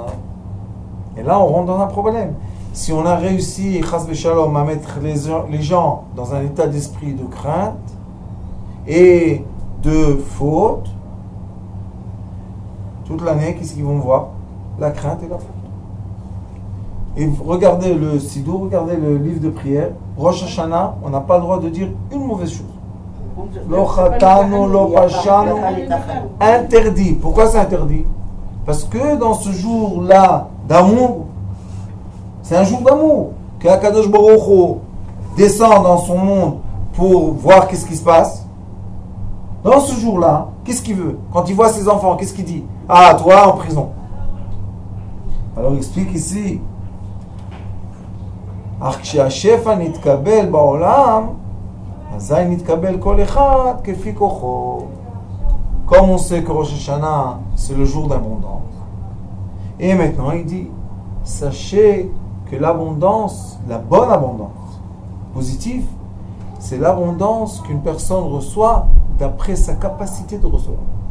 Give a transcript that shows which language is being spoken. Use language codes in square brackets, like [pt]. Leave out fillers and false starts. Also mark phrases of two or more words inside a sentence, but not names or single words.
[fr] Et là, on rentre dans un problème. Si on a réussi, [he] חס ושלום, [fr] à mettre les gens dans un état d'esprit de crainte et de faute, toute l'année, qu'est-ce qu'ils vont voir? La crainte et la faute. Et regardez le Sidour, regardez le livre de prière. Rosh Hashanah, on n'a pas le droit de dire une mauvaise chose. [he] לא חטאנו, לא פשענו, [fr] interdit. Pourquoi c'est interdit? Parce que dans ce jour-là d'amour, c'est un jour d'amour. Que Akadosh Baruch Hu descend dans son monde pour voir qu'est-ce qui se passe. Dans ce jour-là, qu'est-ce qu'il veut? Quand il voit ses enfants, qu'est-ce qu'il dit? Ah, toi en prison. Alors il explique ici. [he] אך כשהשפע נתקבל בעולם, אזי נתקבל כל אחד כפי כוחו. [fr] Comme on sait que Rosh Hashanah, c'est le jour d'abondance. Et maintenant, il dit, sachez que l'abondance, la bonne abondance, positive, c'est l'abondance qu'une personne reçoit d'après sa capacité de recevoir.